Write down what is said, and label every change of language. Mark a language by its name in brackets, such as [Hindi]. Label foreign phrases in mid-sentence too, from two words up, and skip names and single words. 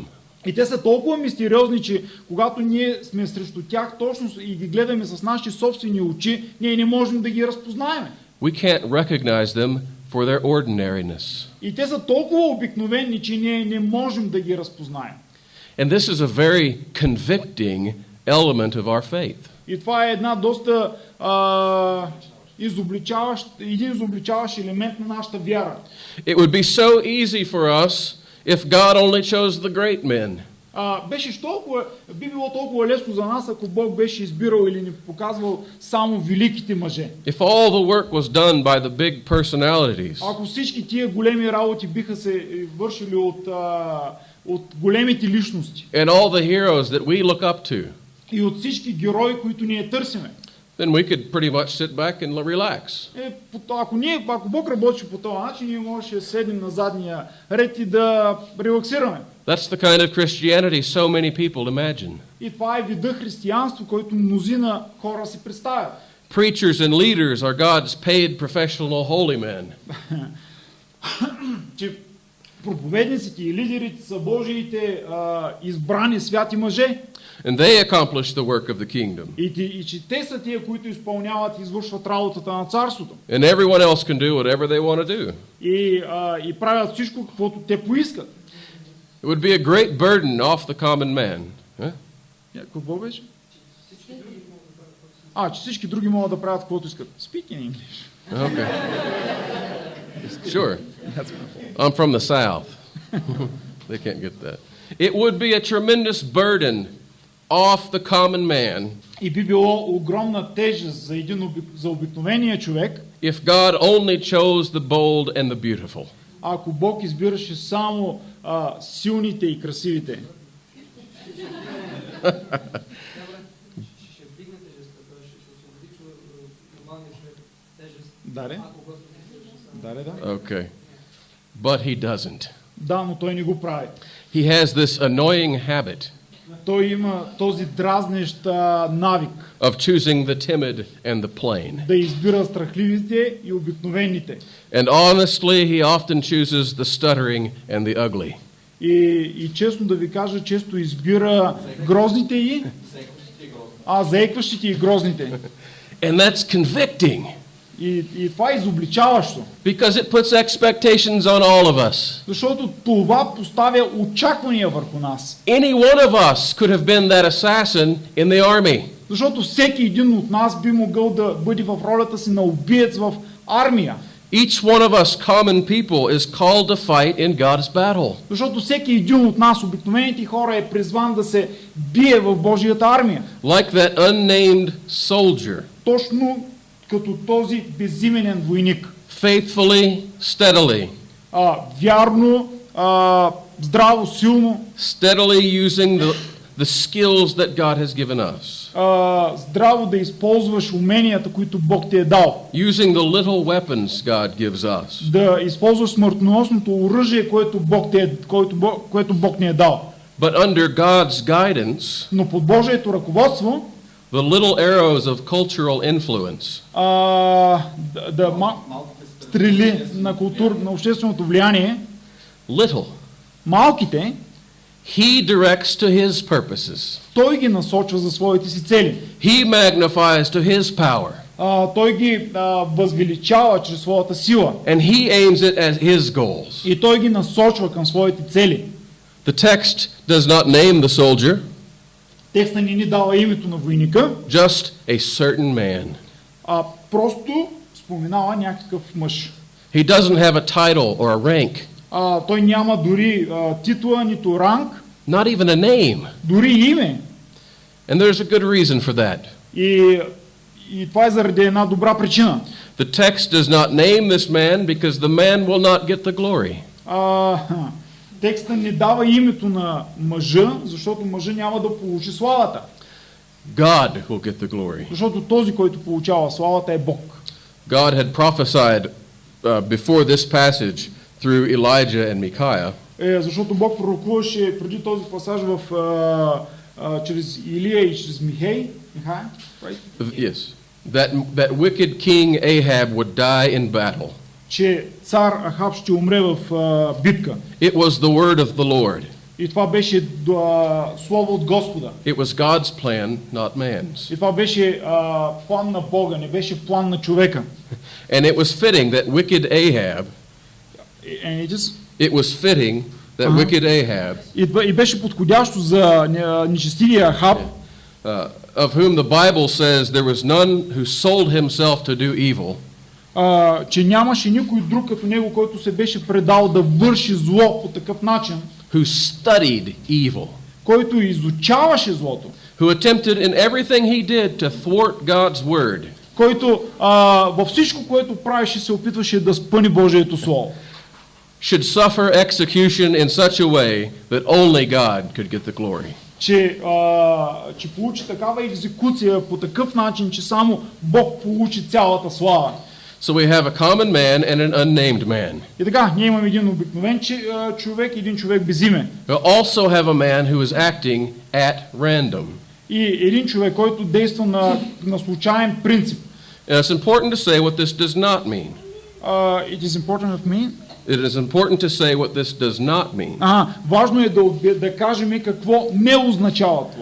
[Bulgarian] И те са толкова мистериозни, че когато ние сме срещу тях точно и ги гледаме с нашите собствени очи, ние не можем да ги разпознаем. [English] We can't recognize them for their ordinariness. [Bulgarian] И те са толкова обикновени, че ние не можем да ги разпознаем. [English] And this is a very convicting element of our faith. [Bulgarian] И това е една доста изобличаващ елемент на нашата вяра. [English] It would be so easy for us if God only chose the great men. [Bulgarian] Би било толкова лесно за нас, ако Бог беше избирал или ни показвал само великите мъже. [English] If all the work was done by the big personalities. [Bulgarian] Ако всички тия големи работи биха се вършили от големите личности. [English] And all the heroes that we look up to. [Bulgarian] И от всички герои, които ние търсиме. [English] Then we could pretty much sit back and relax. [Bulgarian] Ако Бог работи по този начин, ние можем да седнем на задния ред и да релаксираме. [English] That's the kind of Christianity so many people imagine. [Bulgarian] И това е вида християнство, който мнозина хора си представят. [English] Preachers and leaders are God's paid professional holy men. [Bulgarian] Че проповедниците и лидерите са Божиите избрани святи мъже. [English] And they accomplish the work of the kingdom. [Bulgarian] И че те са тия, които изпълняват и извършват работата на царството. [English] And everyone else can do whatever they want to do. [Bulgarian] И правят всичко, каквото те поискат. [English] It would be a great burden off the common man. [Bulgarian] Какво беше? Че всички други могат да правят каквото искат. [English] Speak in English. Okay. Sure. I'm from the South. They can't get that. It would be a tremendous burden off the common man. [Bulgarian] И би било огромна тежест за обикновения човек. [English] If God only chose the bold and the beautiful. [Bulgarian] Ако Бог избираше само силните и красивите. Да. [English] Okay. But he doesn't. [Bulgarian] Да, но той не го прави. [English] He has this annoying habit. [Bulgarian] Той има този дразнещ навик. [English] Of choosing the timid and the plain. [Bulgarian] Да избира страхливите и обикновените. [English] And honestly, he often chooses the stuttering and the ugly. [Bulgarian] И честно да ви кажа, често избира грозните и заекващите и грозните. [English] And that's convicting. [Bulgarian] И това е изобличаващо. [English] Because it puts expectations on all of us. [Bulgarian] Защото това поставя очаквания върху нас. [English] Any one of us could have been that assassin in the army. [Bulgarian] Защото всеки един от нас би могъл да бъде в ролята си на убиец в армия. [English] Each one of us common people is called to fight in God's battle. [Bulgarian] Защото всеки един от нас, обикновените хора, е призван да се бие в Божията армия. [English] Like that unnamed soldier. [Bulgarian] Точно като този безименен войник. [English] Faithfully, steadily. [Bulgarian] вярно, здраво, силно, [English] steadily using the skills that God has given us, [Bulgarian] здраво да използваш уменията, които Бог ти е дал. [English] using the little weapons God gives us. [Bulgarian] Да използваш смъртоносното оръжие, което Бог ни е дал. [English] But under God's guidance, [Bulgarian] Но под Божието ръководство, [English] the little arrows of cultural influence, [Bulgarian] стрели на общественото влияние, [English] little, [Bulgarian] малките, [English] He directs to His purposes. [Bulgarian] Той ги насочва за своите си цели. [English] He magnifies to His power. [Bulgarian] Той ги възвеличава чрез своята сила. [English] And He aims it at His goals. [Bulgarian] И той ги насочва към своите цели. [English] The text does not name the soldier, [Bulgarian] Текста ни дава името на войника, [English] just a certain man. [Bulgarian] Просто споменава някакъв мъж. [English] He doesn't have a title or a rank, [Bulgarian] Той няма дори титла, нито ранг, [English] not even a name. [Bulgarian] дори име. [English] And there's a good reason for that. [Bulgarian] И това е заради една добра причина. [English] The text does not name this man because the man will not get the glory. [Bulgarian] Текста не дава името на мъжа, защото мъжа няма да получи славата. [English] God will get the glory. [Bulgarian] Защото този, който получава славата, е Бог. [English] God had prophesied before this passage through Elijah and Micaiah. [Bulgarian] Защото Бог пророкуваше преди този пасаж чрез Илия и чрез Михей, [English] right? Yes, that wicked king Ahab would die in battle. [Bulgarian] Че цар Ахаб ще умре в битка. [English] It was the word of the Lord. [Bulgarian] И това беше слово от Господа. [English] It was God's plan, not man's. [Bulgarian] И това беше план на Бога, не беше план на човека. [English] And it was fitting that wicked Ahab. It was fitting that wicked Ahab. [Bulgarian] И беше подходящо за нечестивия Ахаб. [English] Of whom the Bible says there was none who sold himself to do evil. [Bulgarian] Че нямаше никой друг като него, който се беше предал да върши зло по такъв начин. [English] Who studied evil. [Bulgarian] Който изучаваше злото. [English] Who attempted in everything he did to thwart God's word. [Bulgarian] Който във всичко, което правеше, се опитваше да спъни Божието слово. [English] Should suffer execution in such a way that only God could get the glory. [Bulgarian] Че получи такава екзекуция по такъв начин, че само Бог получи цялата слава. [English] So we have a common man and an unnamed man. [Bulgarian] И така, ние имаме един обикновен човек и един човек без име. [English] We also have a man who is acting at random. [Bulgarian] И един човек, който действа на случайен принцип. [English] And it's important to say what this does not mean. It is important of me. It is important to say what this does not mean. [Bulgarian] Важно е да кажем какво не означава това.